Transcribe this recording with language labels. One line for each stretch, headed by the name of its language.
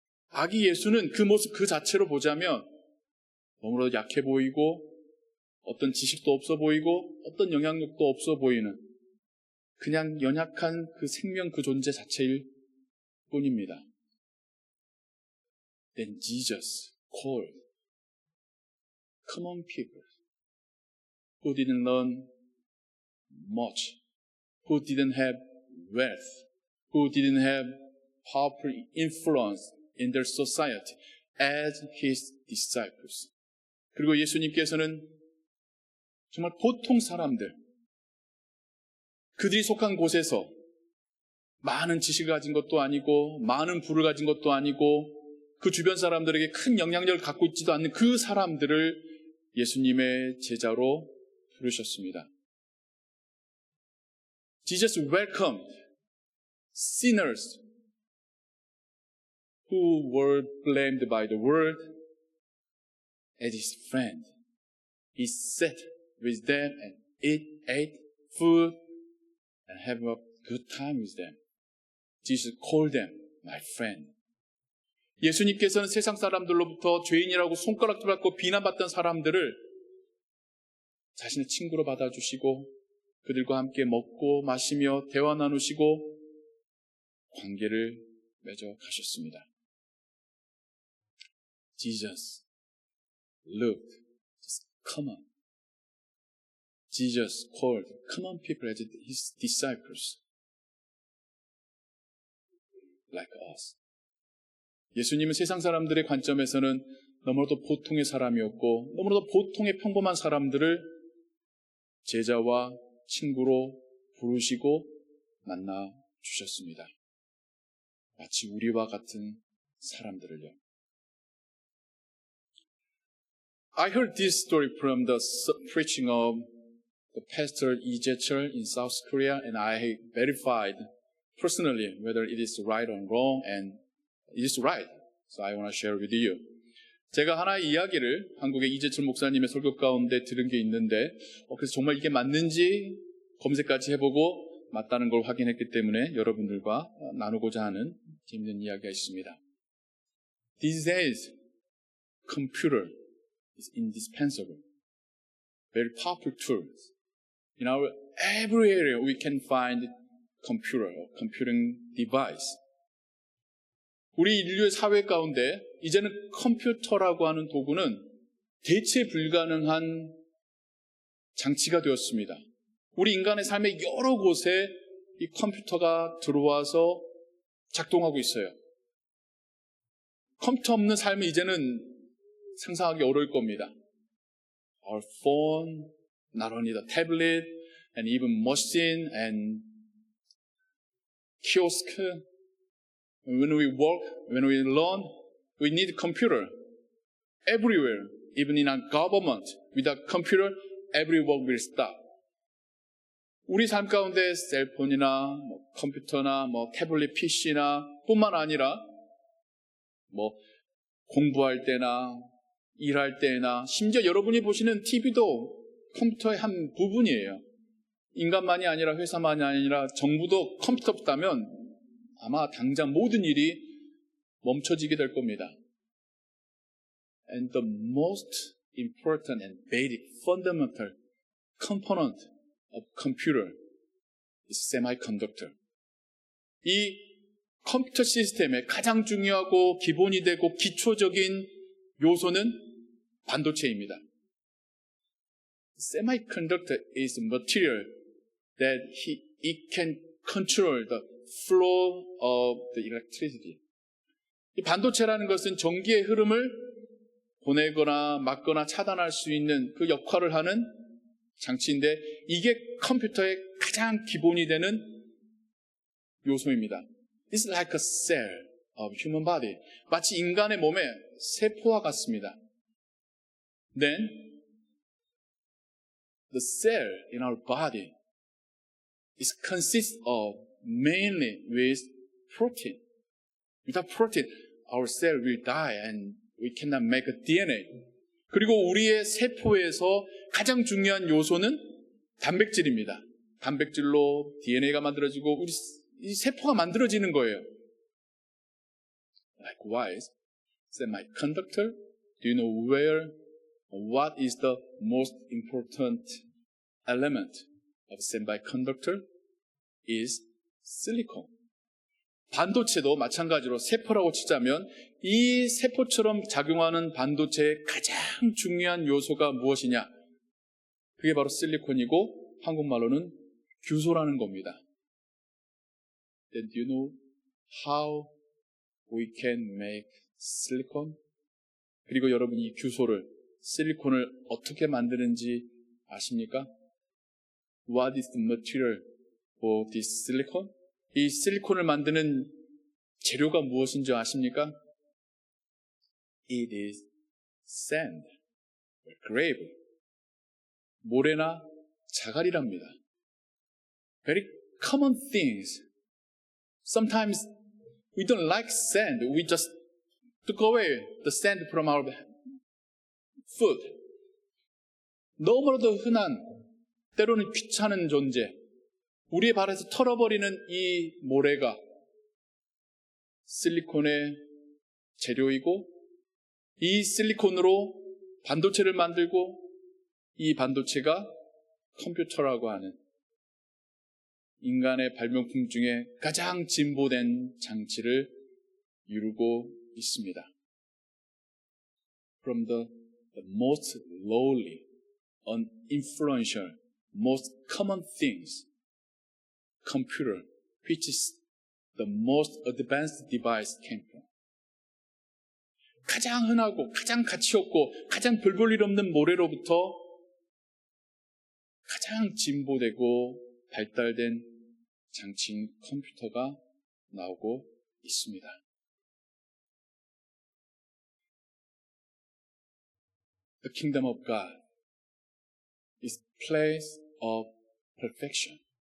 Korean: 아기 예수는 그 모습 그 자체로 보자면 너무나도 약해 보이고 어떤 지식도 없어 보이고 어떤 영향력도 없어 보이는 그냥 연약한 그 생명 그 존재 자체일 뿐입니다.
English: Then Jesus called common people who didn't learn much, who didn't have wealth, who didn't have powerful influence in their society as his disciples.
Korean: 그리고 예수님께서는 정말 보통 사람들, 그들이 속한 곳에서 많은 지식을 가진 것도 아니고 많은 부를 가진 것도 아니고 그 주변 사람들에게 큰 영향력을 갖고 있지도 않는 그 사람들을 예수님의 제자로 부르셨습니다.
English: Jesus welcomed sinners who were blamed by the world as his friend. He sat with them and ate food and have a good time with them. Jesus called them my friend.
Korean: 예수님께서는 세상 사람들로부터 죄인이라고 손가락질 받고 비난받던 사람들을 자신의 친구로 받아주시고 그들과 함께 먹고 마시며 대화 나누시고 관계를 맺어 가셨습니다.
English: Jesus looked just common. Jesus called common people as his disciples, like us.
Korean: 예수님은 세상 사람들의 관점에서는 너무나도 보통의 사람이었고 너무나도 보통의 평범한 사람들을 제자와 친구로 부르시고 만나 주셨습니다. 마치 우리와 같은 사람들을요.
English: I heard this story from the preaching of the pastor Lee Jae-chul in South Korea, and I verified personally whether it is right or wrong, and it is right. So I want to share with you.
Korean: 제가 하나의 이야기를 한국의 이재철 목사님의 설교 가운데 들은 게 있는데 그래서 정말 이게 맞는지 검색까지 해보고 맞다는 걸 확인했기 때문에 여러분들과 나누고자 하는 재밌는 이야기가 있습니다.
English: These days, computer is indispensable. Very powerful tools. In our every area, we can find computer or computing device.
Korean: 우리 인류의 사회 가운데 이제는 컴퓨터라고 하는 도구는 대체 불가능한 장치가 되었습니다. 우리 인간의 삶의 여러 곳에 이 컴퓨터가 들어와서 작동하고 있어요. 컴퓨터 없는 삶이 이제는 상상하기 어려울 겁니다.
English: Our phone, not only the tablet, and even machine and kiosk. When we work, when we learn, we need computer everywhere, even in our government. Without computer, every work will stop.
Korean: 우리 삶 가운데 셀폰이나 컴퓨터나 태블릿 PC나 뿐만 아니라 공부할 때나 일할 때나 심지어 여러분이 보시는 TV도 컴퓨터의 한 부분이에요. 인간만이 아니라 회사만이 아니라 정부도 컴퓨터 없다면 아마 당장 모든 일이 멈춰지게 될 겁니다.
English: And the most important and basic fundamental component of computer is semiconductor.
Korean: 이 컴퓨터 시스템의 가장 중요하고 기본이 되고 기초적인 요소는 반도체입니다.
English: Semiconductor is a material that it can control the flow of the electricity.
Korean: 이 반도체라는 것은 전기의 흐름을 보내거나 막거나 차단할 수 있는 그 역할을 하는 장치인데 이게 컴퓨터의 가장 기본이 되는 요소입니다.
English: It's like a cell of human body.
Korean: 마치 인간의 몸의 세포와 같습니다.
English: Then, the cell in our body is consists of mainly with protein. Without protein, our cell will die and we cannot make a DNA.
Korean: 그리고 우리의 세포에서 가장 중요한 요소는 단백질입니다. 단백질로 DNA가 만들어지고 우리 이 세포가 만들어지는 거예요.
English: Likewise, semiconductor, do you know what is the most important element of semiconductor? Is silicon.
Korean: 반도체도 마찬가지로 세포라고 치자면 이 세포처럼 작용하는 반도체의 가장 중요한 요소가 무엇이냐? 그게 바로 실리콘이고 한국말로는 규소라는 겁니다.
English: Then do you know how we can make silicon?
Korean: 그리고 여러분 이 규소를, 실리콘을 어떻게 만드는지 아십니까?
English: What is the material for this silicon?
Korean: 이 실리콘을 만드는 재료가 무엇인지 아십니까?
English: It is sand, or gravel.
Korean: 모래나 자갈이랍니다.
English: Very common things. Sometimes we don't like sand. We just took away the sand from our food.
Korean: 너무나도 흔한, 때로는 귀찮은 존재. 우리의 발에서 털어버리는 이 모래가 실리콘의 재료이고 이 실리콘으로 반도체를 만들고 이 반도체가 컴퓨터라고 하는 인간의 발명품 중에 가장 진보된 장치를 이루고 있습니다.
English: From the most lowly, uninfluential, most common things, computer, which is the most advanced device came from.
Korean: 가장 흔하고 가장 가치 없고 가장 별 볼 일 없는 모래로부터 가장 진보되고 발달된 장치인 컴퓨터가 나오고 있습니다.
English: The kingdom of God is place of perfection.